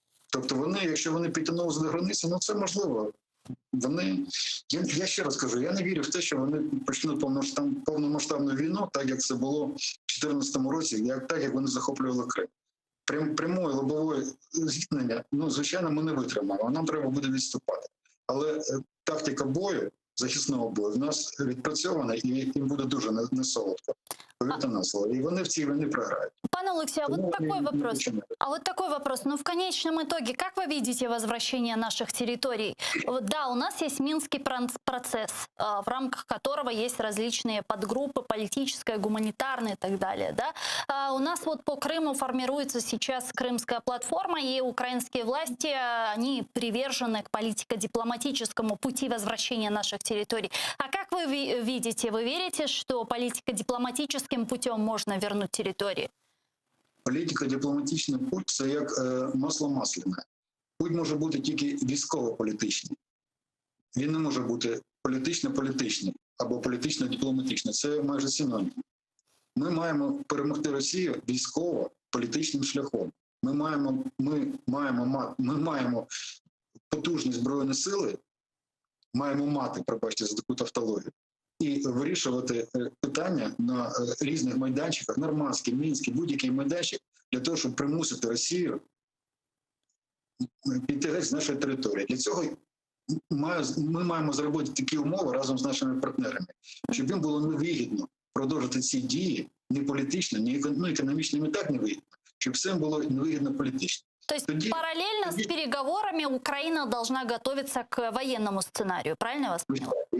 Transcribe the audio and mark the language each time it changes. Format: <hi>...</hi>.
<uk>Тобто вони, якщо вони підтягнулися до границі, це можливо. Я ще раз кажу, я не вірю в те, що вони почнуть повномасштабну війну, так як це було в 2014 році, так як вони захоплювали Крим. Прямої лобової зіткнення, звичайно, ми не витримаємо, нам треба буде відступати. Але тактика бою, захисного бою, в нас відпрацьована і їм буде дуже несолодко. Повірте на слово. И вони в цій війні програють.</uk> <ru>Пане Алексей, а вот такой вопрос. В конечном итоге, как вы видите возвращение наших территорий? Да, у нас есть Минский процесс, в рамках которого есть различные подгруппы, политическая, гуманитарная и так далее. Да? У нас по Крыму формируется сейчас Крымская платформа, и украинские власти, они привержены к политико-дипломатическому пути возвращения наших территорий. А как вы видите? Вы верите, что политико-дипломатическим путем можно вернуть территории?</ru> <uk>Політико-дипломатичний путь – це як масло масляне. Путь може бути тільки військово-політичний. Він не може бути політично-політичний або політично-дипломатичний. Це майже синонім. Ми маємо перемогти Росію військово-політичним шляхом. Ми маємо потужні збройні сили, маємо мати, пробачте за таку тавтологію, і вирішувати питання на різних майданчиках, Нормандський, Мінський, будь-який майданчик, для того, щоб примусити Росію піти геть з нашої території. Для цього ми маємо зробити такі умови разом з нашими партнерами, щоб їм було невигідно продовжити ці дії ні політично, ні економічно, і так невигідно, щоб всім було невигідно політично.</uk> <ru>То есть параллельно с переговорами Украина должна готовиться к военному сценарию, правильно я вас поняла?</ru>